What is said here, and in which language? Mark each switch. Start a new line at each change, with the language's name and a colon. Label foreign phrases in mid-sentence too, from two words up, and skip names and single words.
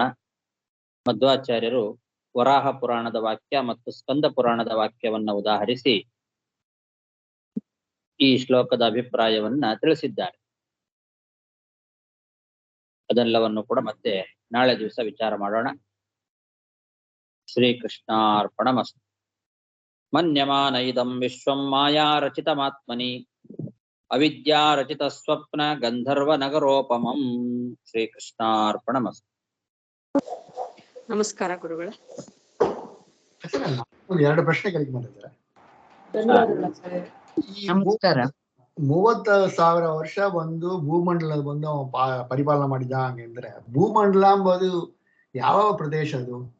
Kannada: ಮಧ್ವಾಚಾರ್ಯರು ವರಾಹ ಪುರಾಣದ ವಾಕ್ಯ ಮತ್ತು ಸ್ಕಂದ ಪುರಾಣದ ವಾಕ್ಯವನ್ನ ಉದಾಹರಿಸಿ ಈ ಶ್ಲೋಕದ ಅಭಿಪ್ರಾಯವನ್ನ ತಿಳಿಸಿದ್ದಾರೆ. ಅದೆಲ್ಲವನ್ನು ಕೂಡ ಮತ್ತೆ ನಾಳೆ ದಿವಸ ವಿಚಾರ ಮಾಡೋಣ.
Sanskrit: ಶ್ರೀಕೃಷ್ಣಾರ್ಪಣಮಸ್ತು. ಮನ್ಯಮಾನ ಇದಂ ವಿಶ್ವಂ ಮಾಯಾ ರಚಿತಮಾತ್ಮನಿ ಅವಿದ್ಯಾ ರಚಿತ ಸ್ವಪ್ನ ಗಂಧರ್ವ ನಗರೋಪಮಂ. ಶ್ರೀಕೃಷ್ಣಾರ್ಪಣಮಸ್ತು.
Kannada: ನಮಸ್ಕಾರ ಗುರುಗಳೇ. ಎರಡು ಪ್ರಶ್ನೆ ಕೇಳಿಕ್ ಮಾಡಿದ್ದಾರೆ. ಈ ನಮಸ್ಕಾರ. 30,000 ವರ್ಷ ಬಂದು ಭೂಮಂಡಲ ಬಂದು ಅವ ಪರಿಪಾಲನೆ ಮಾಡಿದ ಹಂಗಂದ್ರೆ ಭೂಮಂಡಲ ಎಂಬುದು ಯಾವ ಪ್ರದೇಶ ಅದು?